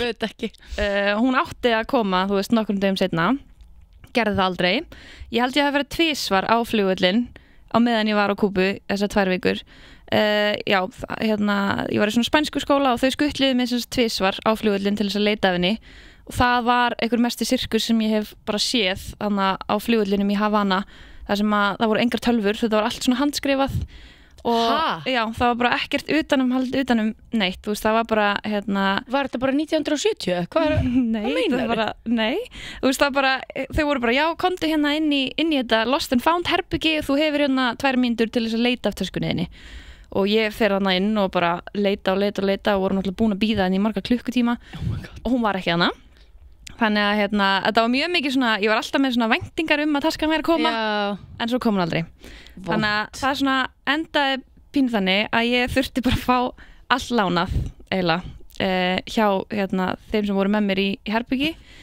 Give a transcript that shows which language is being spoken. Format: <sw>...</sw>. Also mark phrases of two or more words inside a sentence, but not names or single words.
<is>hún átti að koma, þú veist, nokkrum dögum seinna gerði það aldrei ég held ég að hafa verið tvisvar á flugvöllin á meðan ég var á Kúbu þessar 2 vikur já, hérna, ég var í svona spænsku skóla og þau skutliðu mig sem tvisvar á flugvöllin til þess að leita af henni og það var einhver mesti sirkus sem ég hef bara séð þannig á flugvöllinum í Havana þar sem að það voru engar tölvur, þetta var allt svona handskrifað og já, það var bara ekkert utanum neitt, þú veist, það var bara hérna, var þetta bara 1970? Hvað meinar? Nei, þú veist, það bara þau voru bara, já, komdu hérna inn í þetta</is> <en>lost and found</en> <is>herbyggi og þú hefur hérna 2 mínútur til þess að leita af töskunniðinni og ég fer hana inn og bara leita og voru náttúrulega búin að bíða henni í marga klukkutíma og hún var ekki hana þannig að hérna, þetta var mjög mikið svona ég var alltaf með svona væntingar að taskan væri að koma en svo kom hún aldrei þannig að það svona endaði pínu þannig að ég þurfti bara að fá allt lánað eiginlega hjá hérna, þeim sem voru með mér í herbyggi</is>